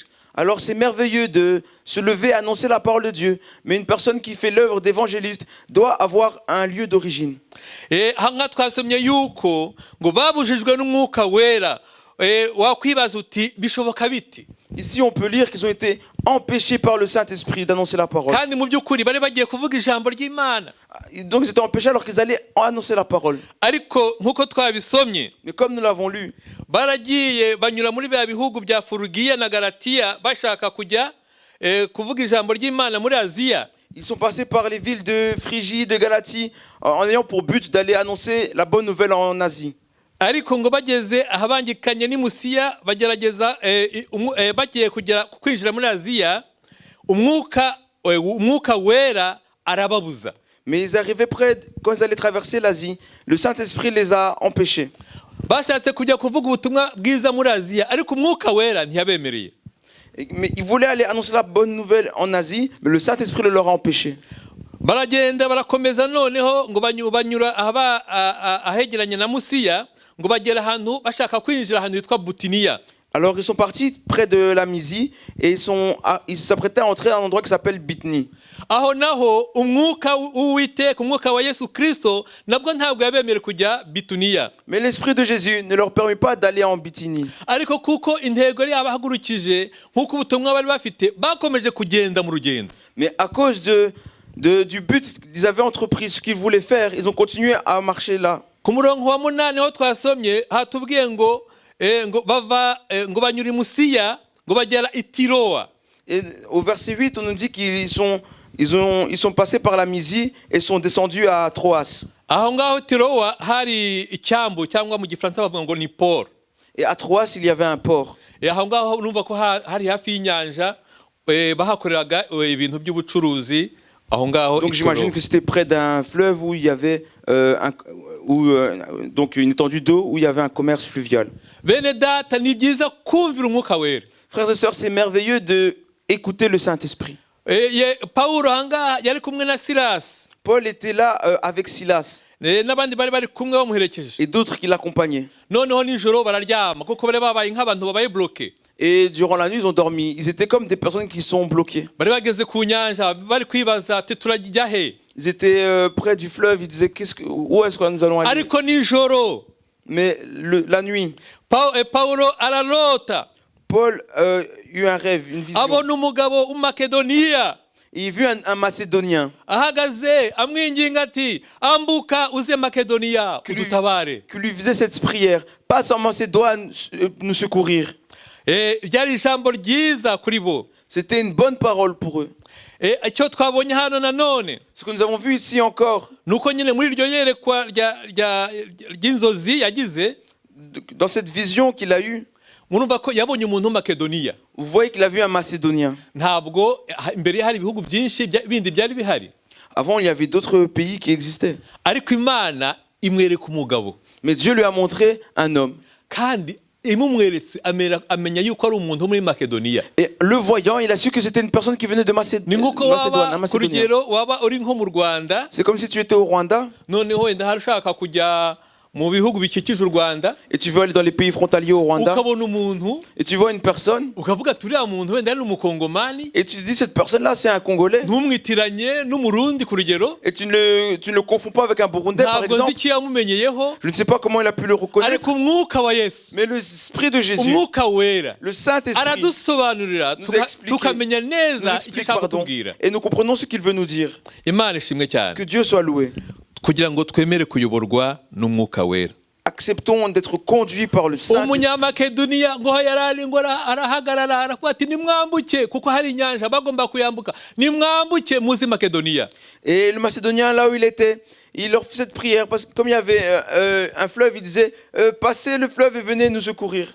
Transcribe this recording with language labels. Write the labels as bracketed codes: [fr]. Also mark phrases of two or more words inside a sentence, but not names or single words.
[fr] Alors c'est merveilleux de se lever, annoncer la parole de Dieu, mais une personne qui fait l'œuvre d'évangéliste doit avoir un lieu d'origine. [rw] Hanga twasomye yuko ngo babujijwe n'umwuka wera. Wakwibaza uti bishoboka biti? [fr] Ici on peut lire qu'ils ont été empêchés par le Saint-Esprit d'annoncer la parole. [rw] Kandi mu by'ukuri bari bagiye kuvuga ijambo ry'Imana. [fr] Donc ils étaient empêchés alors qu'ils allaient annoncer la parole. [rw] Ariko nkuko twabisomye, [fr] mais comme nous l'avons lu, [rw] baragiye banyura muri bya bihugu bya Furugiya na Galatiya bashaka kujya kuvuga ijambo ry'Imana muri Aziya. [fr] Ils sont passés par les villes de Phrygie, de Galatie, en ayant pour but d'aller annoncer la bonne nouvelle en Asie. [rw] Ariko ngo bageze ahabangikanye ni Musiya bagerageza bagiye kugera kwinjira muri Aziya, umwuka wera arababuza. [fr] Mais ils arrivaient près, quand ils allaient traverser l'Asie, le Saint-Esprit les a empêchés. [rw] Bashatse kujya kuvuga ubutumwa bwiza muri Aziya, ariko umwuka wera ntiyabemereye. [fr] Mais ils voulaient aller annoncer la bonne nouvelle en Asie, mais le Saint-Esprit le leur a empêché. [rw] Baragenda barakomeza noneho ngo banyura ahegeranye na Musiya, ngo bagera ahantu bashaka kwinjira ahantu hitwa Butiniya. [fr] Alors ils sont partis près de la Mysie et ils s'apprêtaient à entrer à un endroit qui s'appelle Bithynie. [rw] Aho naho umwuka w'Uwiteka, umwuka wa Yesu Kristo nabwo ntabwo yabemerera kujya Bituniya. [fr] Mais l'esprit de Jésus ne leur permet pas d'aller en Bithynie. [rw] Ariko kuko intego yari abahagurukije nkuko ubutumwa bari bafite, bakomeje kugenda mu rugendo. [fr] Mais à cause du but qu'ils avaient entrepris, ce qu'ils voulaient faire, ils ont continué à marcher là. [rw] Ku murongo wa 8 ho twasomye hatubwiye ngo banyura Musiya ngo bagera i Tirowa. [fr] Et au verset 8, on nous dit qu'ils sont passés par la Mysie et sont descendus à Troas. [rw] Aho ngaho Tirowa hari icyambu cyangwa mu gifaransa bavuga ngo ni port. [fr] Et à Troas, il y avait un port. [rw] Et aho ngaho numva ko hari hafi y'inyanja bahakoreraga ibintu by'ubucuruzi aho ngaho. [fr] Donc j'imagine que c'était près d'un fleuve où il y avait donc une étendue d'eau où il y avait un commerce fluvial. [rw] Bene data ni byiza kumvira umwuka wera. [fr] Frères et sœurs, c'est merveilleux de écouter le Saint-Esprit. [rw] Paulo hanga yari kumwe na Silas. [fr] Paul était là avec Silas. [rw] N'abandi bari kumwe bamuherekeje. [fr] Et d'autres qui l'accompagnaient. [rw] Noneho nijoro bararyama kuko bari babaye nk'abantu babaye bloqués. [fr] Et durant la nuit, ils ont dormi. Ils étaient comme des personnes qui sont bloquées. [rw] Bari bageze ku nyanja bari kwibaza turajya he. [fr] Ils étaient près du fleuve. Ils disaient où est-ce que nous allons aller? [rw] Ariko nijoro. [fr] Mais la nuit. [rw] Paulo ararota. [fr] Paul eut un rêve, une vision. [rw] Abona umugabo w'Umakedoniya. [fr] Il vit un Macédonien [rw] ahagaze amwinginga ati ambuka uze Makedoniya kudutabare. [fr] Qui lui faisait cette prière. Passe en Macédoine nous secourir. [rw] Ryari ijambo ryiza kuri bo. [fr] C'était une bonne parole pour eux. [rw] Icyo twabonye hano nanone, [fr] ce que nous avons vu ici encore, [rw] nuko nyine muri iryo yerekwa ry'inzozi yagize, [fr] dans cette vision qu'il a eue, [rw] murumva ko yabonye umuntu w'Makedoniya. [fr] Vous voyez qu'il a vu un Macédonien. [rw] Ntabwo imbere hari ibihugu byinshi bindi byari bihari. [fr] Avant il y avait d'autres pays qui existaient. [rw] Ariko Imana imwereka umugabo. [fr] Mais Dieu lui a montré un homme. [rw] Kandi imumweretse amenya yuko ari umuntu muri Makedoniya. [fr] Et le voyant, il a su que c'était une personne qui venait de Macédoine. C'est comme si tu étais au Rwanda. [rw] mu bihugu bikikije u Rwanda, [fr] et tu veux aller dans les pays frontaliers au Rwanda, [rw] ukabona umuntu, [fr] et tu vois une personne, [rw] ukavuga turiya muntu wenda ari umukongomani, [fr] et tu dis cette personne là c'est un Congolais, [rw] ntumwitiranye n'umurundi ku rugero, [fr] et tu ne le confonds pas avec un Burundais par exemple. Je ne sais pas comment il a pu le reconnaître, [rw] ariko umwuka wa Yesu, [fr] mais l'esprit de Jésus, [rw] umwuka wera, [fr] le Saint-Esprit [rw] aradusobanurira tukamenya neza icyo ashaka kutubwira, [fr] et nous comprenons ce qu'il veut nous dire. [rw] Imana ishimwe cyane. [fr] Que Dieu soit loué. [rw] Kugira ngo twemere kuyoborwa n'umwuka wera. [fr] Acceptons d'être conduits par le Saint-Esprit. [rw] Umunyamakedoniya ngo yarari ngo arahagarara aravuga ati nimwambuke kuko hari inyanja bagomba kuyambuka, nimwambuke muzi Makedoniya. [fr] Et le Macédonien là où il était, il leur faisait cette prière parce que comme il y avait un fleuve, il disait passez le fleuve et venez nous secourir.